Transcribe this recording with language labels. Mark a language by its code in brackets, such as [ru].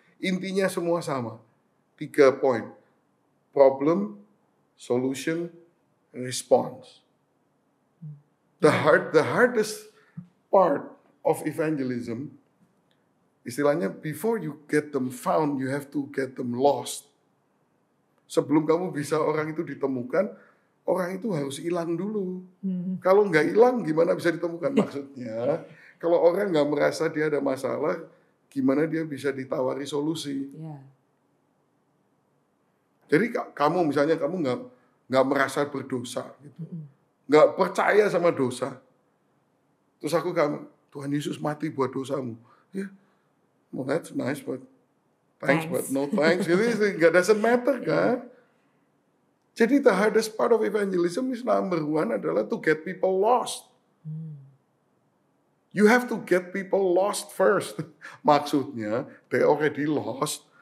[id] Intinya semua sama. 3 poin. [en] Problem, solution, response. The hardest part of evangelism, [id] istilahnya [en] before you get them found, you have to get them lost. [id] Sebelum kamu bisa orang itu ditemukan, orang itu harus hilang dulu. Kalau nggak hilang, gimana bisa ditemukan? Maksudnya, kalau orang nggak merasa dia ada masalah, gimana dia bisa ditawari solusi? [en] Yeah. [id] Jadi kamu misalnya kamu nggak merasa berdosa, gitu, nggak percaya sama dosa. Terus Tuhan Yesus mati buat dosamu. [en] Ya, well that's nice, but thanks, but no thanks. [id] Jadi nggak [en] doesn't matter [id] kan? [en] Jadi the hardest part of evangelism is number 1 [id] adalah [en] to get people lost. You have to get people lost first. [id] Maksudnya [en] they already lost.